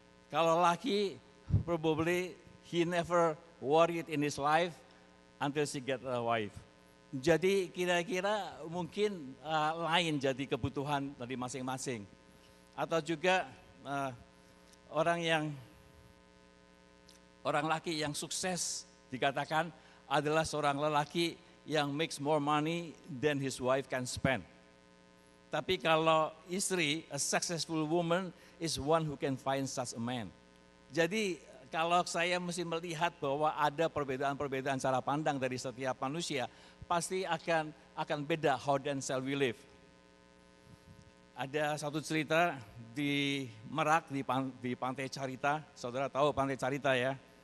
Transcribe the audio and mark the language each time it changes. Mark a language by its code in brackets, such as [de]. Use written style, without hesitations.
[id] Kalau laki, [en] probably he never worried in his life until she get a wife. [id] Jadi kira-kira mungkin lain jadi kebutuhan dari masing-masing. Atau juga orang laki yang sukses dikatakan adalah seorang lelaki yang [en] makes more money than his wife can spend. [id] Tapi kalau istri, [en] a successful woman is one who can find such a man. [id] Jadi kalau saya mesti melihat bahwa ada perbedaan-perbedaan cara pandang dari setiap manusia, pasti akan beda [en] how then shall we live. [id] Ada satu cerita di Merak, di Pantai Carita, saudara tahu Pantai Carita ya.